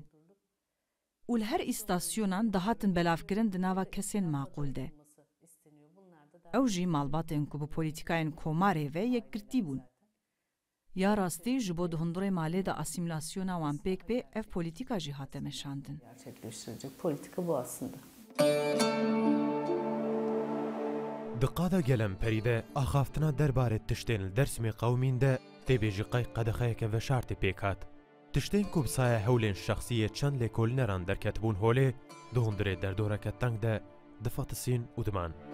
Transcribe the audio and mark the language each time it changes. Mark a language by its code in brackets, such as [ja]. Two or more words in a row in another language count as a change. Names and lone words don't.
[ku] û li her îstasyonan dihatin belavkirin di nava kesên maqûl de. Ew jî malbatên ku bi polîtîkayên komarê ve yekgirtî bûn. Ya rastî ji bo di hundirê malê de asimilasyona wan pêk bê ev polîtîka jî hate meşandin. [tr] Gerçekleştirecek politika bu aslında. [ku] Di qada gelem perîde axaftina derbarê tiştên li Dêrsimê qewmîn de têbêjîqay qedexeyeke veşartê pêk hat. Tiştên ku bi saya hewlên şexsiyê çend lêkolîneran derketibûn holê di hundirê derdoreke teng de difatisîn û diman.